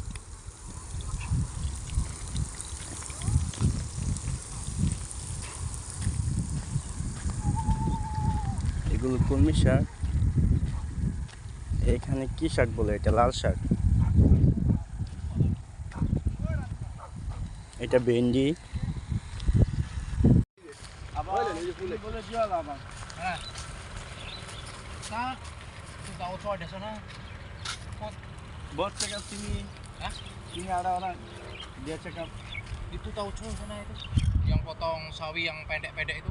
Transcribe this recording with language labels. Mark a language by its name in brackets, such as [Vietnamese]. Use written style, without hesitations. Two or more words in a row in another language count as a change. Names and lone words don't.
[Bangla] এগুলো কলমি শাক। এখানে কি শাক বলে? এটা লাল শাক। এটা ভেন্ডি। [Malay] Buat cakap sini. Hah? Sini ada orang. Dia cakap. Itu tauco sana itu yang potong sawi yang pendek-pendek itu.